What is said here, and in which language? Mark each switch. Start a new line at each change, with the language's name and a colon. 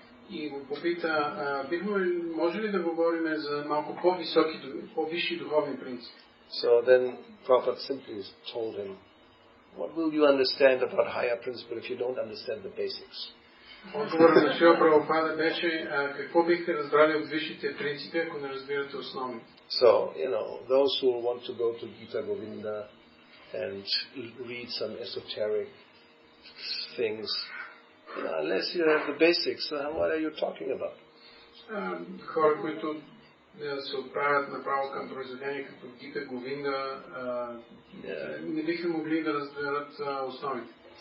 Bulgarian: И го попита, може ли да говорим за малко по-висши духовни принципи?
English: So then Prabhupada simply told him, what will you understand about higher principle if you don't understand the basics?
Bulgarian: Отговорът на Шрила Прабхупада беше, какво бихте разбрали от висшите принципи, ако не разбирате основни?
English: So, those who want to go to Gita Govinda and read some esoteric things, unless you have the basics, what are you talking about?
Bulgarian: Хора, които се отправят направо към произведения като Гита Говинда, не биха могли да разберат основите.